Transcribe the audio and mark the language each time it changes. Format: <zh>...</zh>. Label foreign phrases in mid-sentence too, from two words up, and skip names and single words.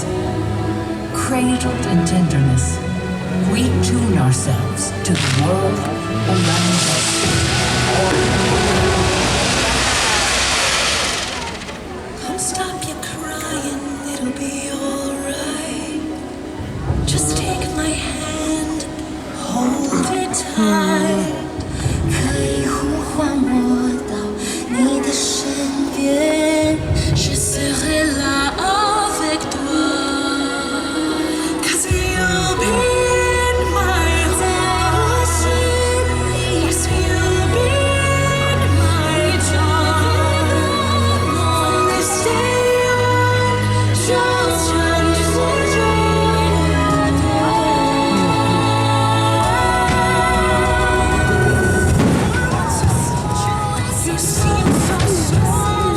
<en>Cradled in tenderness, we tune ourselves to the world around us. Stop your crying, it'll be alright. Just take my hand, hold it tight.</en> <zh>可以呼唤我到你的身边，</zh> <fr>Je serai là avec toi.</fr> <en>'Cause you'll be in my heart. Yes, you'll be in my charm. Only stay on, just you seem so strong.</en>